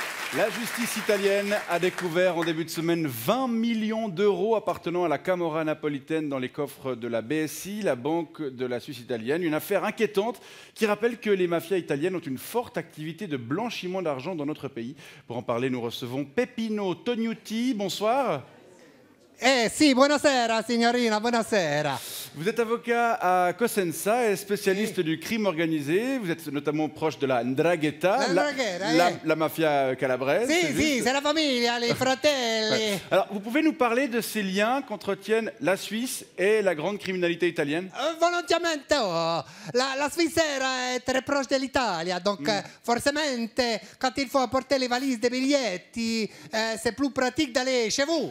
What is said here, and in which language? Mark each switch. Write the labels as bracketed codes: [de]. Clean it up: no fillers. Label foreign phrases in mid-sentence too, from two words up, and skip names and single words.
[fr] La justice italienne a découvert en début de semaine 20 millions d'euros appartenant à la Camorra napolitaine dans les coffres de la BSI, la banque de la Suisse italienne. Une affaire inquiétante qui rappelle que les mafias italiennes ont une forte activité de blanchiment d'argent dans notre pays. Pour en parler, nous recevons Peppino Tognuti. Bonsoir. [it] Sì, buonasera signorina, buonasera. [fr] Vous êtes avocat à Cosenza et spécialiste du crime organisé. Vous êtes notamment proche de la 'ndrangheta, la mafia calabraise. [it] Sì, [fr] c'est la famiglia, les fratelli. Alors, vous pouvez nous parler de ces liens qu'entretiennent la Suisse et la grande criminalité italienne? [it] Volontiamente, oh. [fr] La Svizzera est très proche de l'Italia, donc forcément, quand il faut apporter les valises des billetti, c'est plus pratique d'aller chez vous.